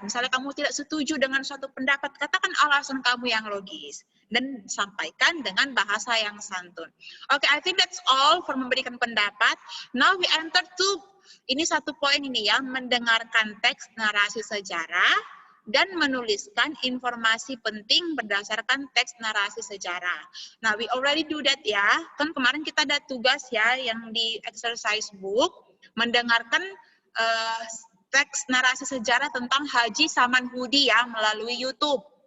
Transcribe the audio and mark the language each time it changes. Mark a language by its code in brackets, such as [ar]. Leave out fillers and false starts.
[id] Misalnya kamu tidak setuju dengan suatu pendapat, katakan alasan kamu yang logis. Dan sampaikan dengan bahasa yang santun. [en] Okay, I think that's all for [id] memberikan pendapat. [en] Now we enter to [id] ini satu poin ini ya, mendengarkan teks narasi sejarah dan menuliskan informasi penting berdasarkan teks narasi sejarah. Nah, [en] we already do that [id] ya. Kan kemarin kita ada tugas ya yang di exercise book, mendengarkan teks narasi sejarah tentang Haji Samanhudi ya melalui YouTube.